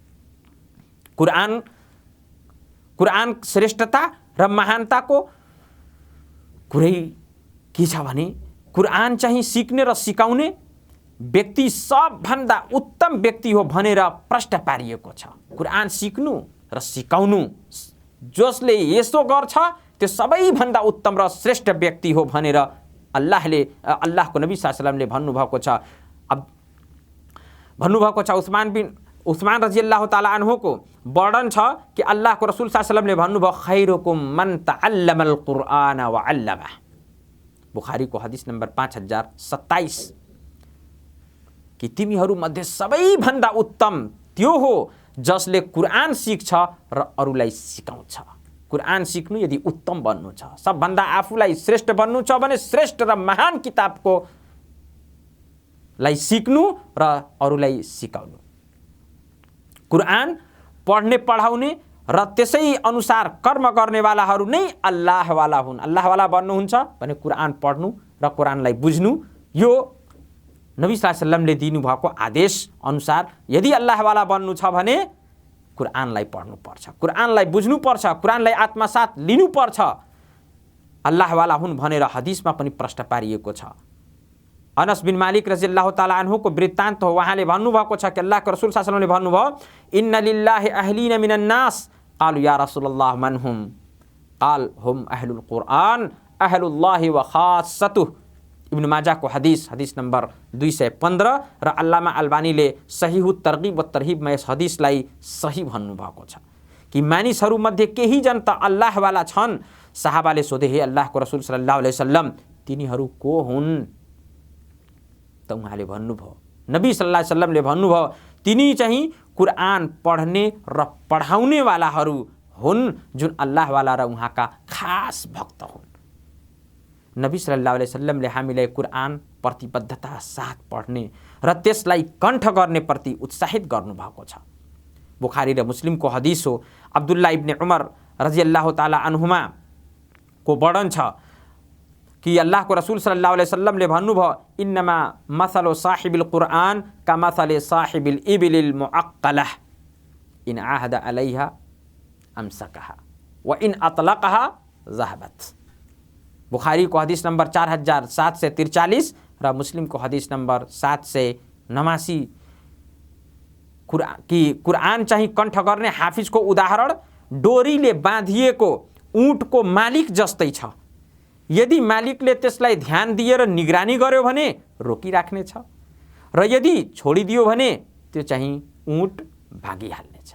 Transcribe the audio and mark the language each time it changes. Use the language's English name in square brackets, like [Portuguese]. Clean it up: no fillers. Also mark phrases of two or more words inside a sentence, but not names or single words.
[Nepali] कुरान श्रेष्ठता र महानताको कुरै के छ भने कुरान चाहिँ सिक्ने र सिकाउने व्यक्ति सबभन्दा उत्तम व्यक्ति हो भनेर प्रश्न पारिएको छ। कुरान सिक्नु र सिकाउनु जसले यसो गर्छ त्यो सबैभन्दा उत्तम र श्रेष्ठ व्यक्ति हो भनेर अल्लाहको नबी [Arabic] صلى الله عليه وسلم [Nepali] भन्नुभएको छ। अब भन्नुभएको छ उस्मान [Arabic] رضي الله تعالى عنه [Nepali] वर्णन छ कि अल्लाहको रसूल [Arabic] صلى الله عليه وسلم [Nepali] भन्नुभयो [Arabic] خيركم من تعلم القرآن و علمه, [Nepali] बुखारीको हदिस नम्बर 5027 कि तिमीहरू मध्ये सबैभन्दा उत्तम त्यो हो जसले कुरान सिक्छ र अरूलाई सिकाउँछ। कुरान सिक्नु यदि उत्तम बन्नु छ, सबभन्दा आफूलाई श्रेष्ठ बन्नु छ भने श्रेष्ठ र महान किताबको लाई सिक्नु र अरूलाई सिकाउनु। कुरान पढ्ने पढाउने र त्यसै अनुसार कर्म गर्नेवालाहरू नै अल्लाहवाला हुन्। अल्लाहवाला बन्नुहुन्छ भने कुरान पढ्नु र कुरानलाई बुझ्नु, यो नबी [Arabic] صلى الله عليه وسلم [Nepali] दिनुभएको आदेश अनुसार यदि अल्लाहवाला बन्नु छ भने कुरानलाई पढ्नु पर्छ, कुरानलाई बुझ्नु पर्छ, कुरानलाई आत्मसात लिनु पर्छ। अल्लाहवाला हुन् भनेर हदिसमा पनि प्रश्न पारिएको छ। अनस बिन मालिक [Arabic] رضي الله تعالى عنه [Nepali] वृत्तान्त हो। उहाँले भन्नुभएको छ कि अल्लाहको रसूल [Arabic] صلى الله عليه وسلم [Nepali] भन्नुभयो [Arabic] إن لله أهلين من الناس قالوا يا رسول الله من هم قال هم أهل القرآن أهل الله وخاصته, [Nepali] इब्न माजा को हदिस नंबर 215 र अल्लामा अल्बानीले सहीहु तरगीब व तरहीबमा यस हदिसलाई सही भन्नुभएको छ कि मानिसहरूमध्ये केही जन त अल्लाहवाला छन्। साहाबाले सोधे हे अल्लाहको रसूल [Arabic] صلى الله عليه وسلم [Nepali] तिनीहरू को हुन्? त उहाँले भन्नुभयो, नबी [Arabic] صلى الله عليه وسلم [Nepali] भन्नुभयो तिनी चाहिँ कुरान पढ्ने र पढाउनेवालाहरू हुन् जुन अल्लाहवाला र उहाँका खास भक्त हुन्। नबी [Arabic] صلى الله عليه وسلم [Nepali] हामीलाई कुरान प्रतिबद्धता साथ पढ्ने र त्यसलाई कण्ठ गर्ने प्रति उत्साहित गर्नुभएको छ। बुखारी र मुस्लिमको हदिस हो। अब्दुल्लाह इब्न उमर [Arabic] رضي الله تعالى عنهما [Nepali] को वर्णन छ कि अल्लाहको रसूल [Arabic] صلى الله عليه وسلم [Nepali] भन्नुभयो [Arabic] إنما مثل صاحب القرآن كمثل صاحب الإبل المعقلة إن عاهد عليها أمسكها وإن أطلقها ذهبت. [Nepali] बुखारी को हदीस नंबर 4743 र मुस्लिम को हदीस नंबर 789 कि कुरान चाहिँ कण्ठ गर्ने हाफिजको उदाहरण डोरीले बाँधिएको ऊँटको मालिक जस्तै छ। यदि मालिकले त्यसलाई ध्यान दिएर निगरानी गर्यो भने रोकिराख्नेछ र यदि छोडिदियो भने त्यो चाहिँ ऊँट भागिहाल्नेछ।